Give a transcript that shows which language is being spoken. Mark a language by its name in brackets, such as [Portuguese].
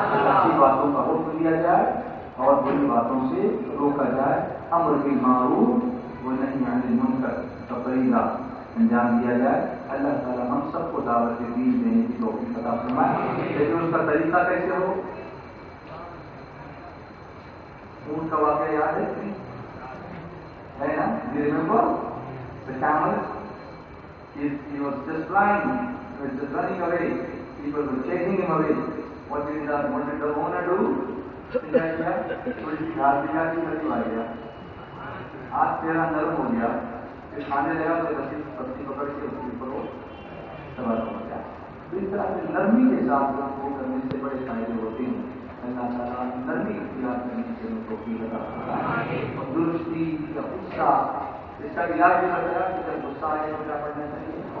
[Urdu] اچھی باتوں کا حکم دیا جائے اور بری باتوں سے روکا جائے، امر بالمعروف و نہی عن المنکر کا فریضہ انجام دیا جائے۔ اللہ تعالیٰ ہم سب کو دعوت دین دینے کی توفیق عطا فرمائے، لیکن اس کا طریقہ کیسے ہو؟ اونٹ کا واقعہ یاد ہے نا؟ You remember the camel? [English] He was just flying, he was just running away. People were chasing him away. What did the owner do? [Urdu] تھوڑی سی گھاس دکھا دی، کبھی آ گیا، ہاتھ چہرہ نرم ہو گیا، پھر کھانے لگا تو رسی پتی پکڑ کے اس کے اوپر وہ سوار ہو گیا۔ تو اس طرح سے نرمی کے ساتھ وہ کرنے سے بڑے فائدے ہوتے ہیں۔ اللہ تعالیٰ نرمی اختیار کرنے سے توفیق عطا فرمائے، اور درستی یا غصہ اس کا علاج بھی بتایا کہ جب غصہ آئے تو کیا پڑھنا چاہیے۔